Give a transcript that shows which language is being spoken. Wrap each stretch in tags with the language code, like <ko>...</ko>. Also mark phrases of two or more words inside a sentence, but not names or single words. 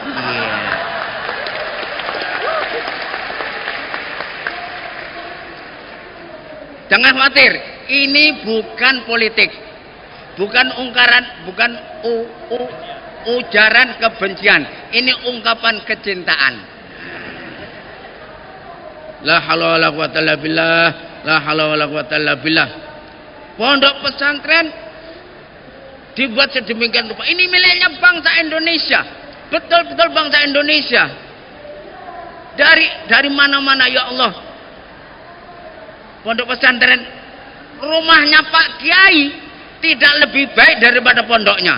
<id>Jangan khawatir, ini bukan politik, bukan ujaran kebencian, ini ungkapan kecintaan.</id> <ar>لا حول ولا قوة إلا بالله، لا حول ولا قوة إلا بالله.</ar> <id>Pondok pesantren dibuat sedemikian rupa. Ini miliknya bangsa Indonesia. Betul-betul bangsa Indonesia. Dari mana-mana</id> <ar>يا الله.</ar> <id>Pondok pesantren, rumahnya Pak Kiai tidak lebih baik daripada pondoknya.</id>